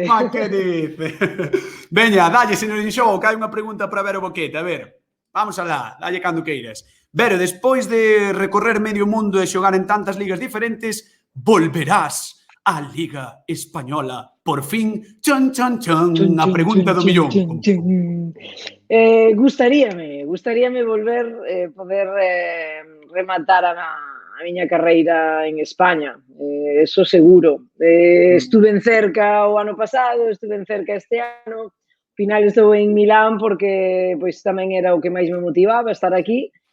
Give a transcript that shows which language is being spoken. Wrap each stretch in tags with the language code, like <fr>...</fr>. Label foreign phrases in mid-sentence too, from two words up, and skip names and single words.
<gl>Ma que dice? Veña, dalle, señor Inxou, que hai unha pregunta para Vero Boquete. A ver, vamos alá, dalle cando queires. Vero, despois de recorrer medio mundo e xogar en tantas ligas diferentes, volverás á Liga Española. Por fin, chan, chan, chan, Chun, a chun, pregunta chun, do chun, millón. chun, chun. Gustaríame volver poder rematar a miña carreira en España, eso seguro. Estuve en cerca o ano pasado, estuve en cerca este ano, ao final estou en Milán porque pois tamén era o que máis me motivaba estar aquí.</gl>